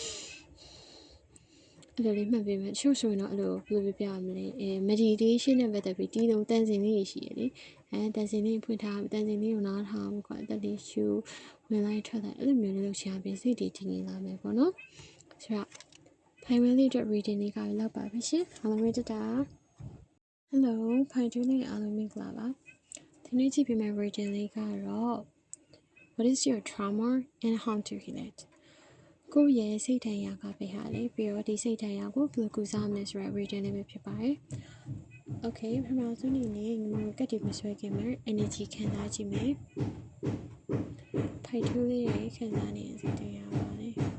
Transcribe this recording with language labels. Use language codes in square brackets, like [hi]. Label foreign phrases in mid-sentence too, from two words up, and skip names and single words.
[my] အဲ့လိုလေးမှတ်ပေးမယ်တချို့ဆိုရင်တော့အဲ့လိုဘယ်လိုပြရမလဲmeditation နဲ့ပတ်သက်ပြီးတီးလုံးတန်စင်လေးရှိရလေတန်စင်လေးဖွင့်ထားတန်စင်လေးကိုနားထား ပြီးအသက်လေးရှူဝင်လိုက်ထွက်လိုက်အဲ့လိုမျိုးလေးလုပ်ချင်ပြီးစိတ်တည်ငြိမ်လာမယ်ပေါ့နော်ဆိုတော့ဖိုင်ဝဲလေးအတွက် reading လေးကလောက်ပါပဲရှင်အားလုံးပဲတတာ Hello ဖိုင်တူးလေးအားလုံးမင်္ဂလာပါဒီနေ့ကြည့်ပြမယ့် reading လေးကတော့ [en] What is your trauma and how to heal it [my] ကိုယ့်ရဲ့စိတ်ဓာတ်ရာကပဲဟာလေပြီးတော့ဒီစိတ်ဓာတ်ရာကိုဘယ်လိုကုစားမလဲဆိုတဲ့ reading လေးပဲဖြစ်ပါတယ် Okay ပထမဆုံးအနေနဲ့ညီမတို့ကတ်တီမဆွဲခင်မှာ energy ခံစားကြည့်မယ် ဖိုင်တူးလေးရဲ့ခံစားနေတဲ့စိတ်ဓာတ်ရာပါလေ